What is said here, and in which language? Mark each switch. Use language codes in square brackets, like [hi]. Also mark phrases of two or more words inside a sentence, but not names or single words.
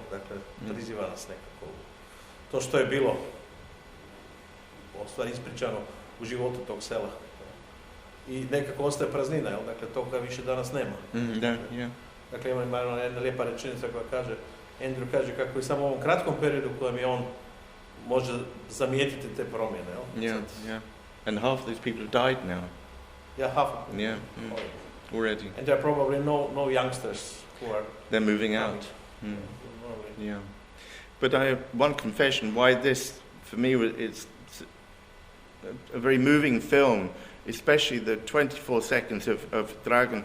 [hr] Dakle, priziva nas nekako to što je bilo, u stvari ispričano u životu tog sela. I nekako ostaje praznina, jel? Dakle, toga više danas nema. Dakle, ima jedna lijepa rečenica koja kaže, Andrew kaže kako je samo u ovom kratkom periodu u kojem je on može zamijetiti te promjene, jel? [en] Yeah. And half these people have died now. Yeah, half of them. Yeah, already. And there are probably no youngsters who are... They're moving out. Yeah. But I have one confession, why this, for me, it's a very moving film, especially the 24 seconds of Dragan.